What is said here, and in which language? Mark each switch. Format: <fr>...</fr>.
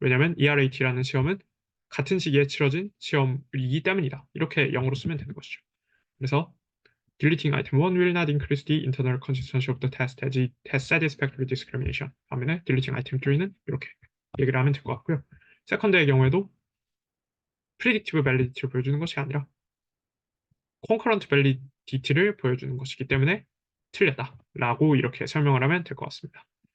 <ko>왜냐하면 ERAT라는 시험은 같은 시기에 치러진 시험이기 때문이다. 이렇게 영어로 쓰면 되는 것이죠.</ko> <en>그래서 deleting item 1 will not increase the internal consistency of the test as it has satisfactory discrimination.</en> <ko>반면에 deleting item 3는 이렇게 얘기를 하면 될 것 같고요. 세컨드의 경우에도 predictive validity를 보여주는 것이 아니라 concurrent validity를 보여주는 것이기 때문에 틀렸다라고 이렇게 설명을 하면 될 것 같습니다.</ko>